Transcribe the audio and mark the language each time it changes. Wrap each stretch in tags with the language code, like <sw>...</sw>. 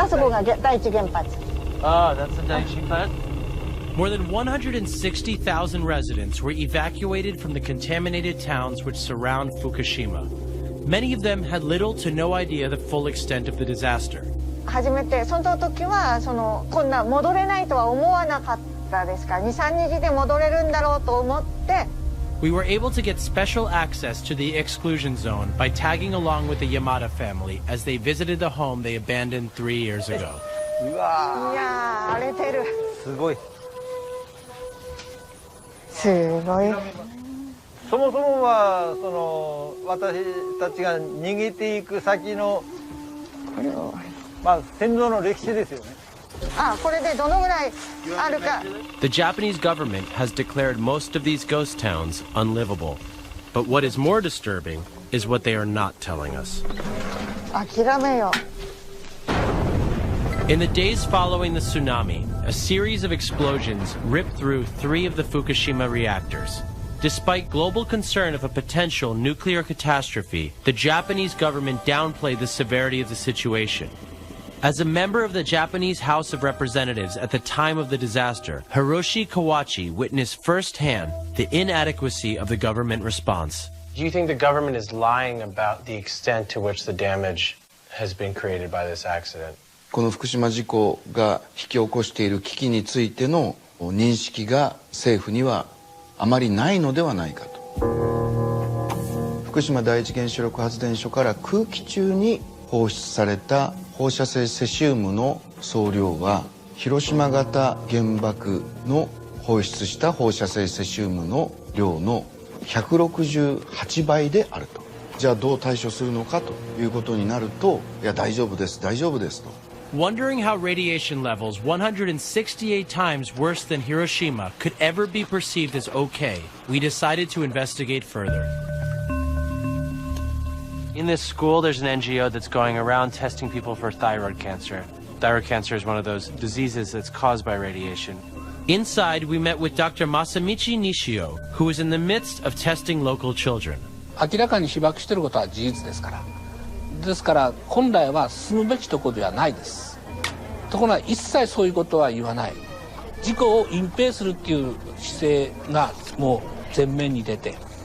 <en>That's the Daiichi plant? More than 160,000 residents were evacuated from the contaminated towns which surround Fukushima. Many of them had little to no idea the full extent of the disaster.</en> <ja>初めてその時はこんな戻れないとは思わなかったですから、2、3日で戻れるんだろうと思って。</ja> <en>We were able to get special access to the exclusion zone by tagging along with the Yamada family as they visited the home they abandoned 3 years ago.</en> <ja>いやー、荒れてる。すごい。すごい。そもそもは私たちが逃げていく先の戦争の歴史ですよね。これでどのぐらいあるか。</ja> <en>The Japanese government has declared most of these ghost towns unlivable. But what is more disturbing is what they are not telling us.</en> <ja>諦めよ。</ja> <en>In the days following the tsunami, a series of explosions ripped through 3 of the Fukushima reactors. Despite global concern of a potential nuclear catastrophe, the Japanese government downplayed the severity of the situation. As a member of the Japanese House of Representatives at the time of the disaster, Hiroshi Kawachi witnessed firsthand the inadequacy of the government response. Do you think the government is lying about the extent to which the damage has been created by this accident?</en> <ja>この福島事故が引き起こしている危機についての認識が政府にはあまりないのではないかと。福島第一原子力発電所から空気中に放出された放射性セシウムの総量は広島型原爆の放出した放射性セシウムの量の168倍であると。じゃあどう対処するのかということになると、いや大丈夫です大丈夫ですと。</ja> <en>Wondering how radiation levels 168 times worse than Hiroshima could ever be perceived as okay, we decided to investigate further. In this school, there's an NGO that's going around testing people for thyroid cancer. Thyroid cancer is one of those diseases that's caused by radiation. Inside, we met with Dr. Masamichi Nishio, who is in the midst of testing local children.</en> <ja>明らかに被爆していることは事実ですから。ですから本来は進むべきところではないです。ところが一切そういうことは言わない。事故を隠蔽するっていう姿勢がもう前面に出て。</ja>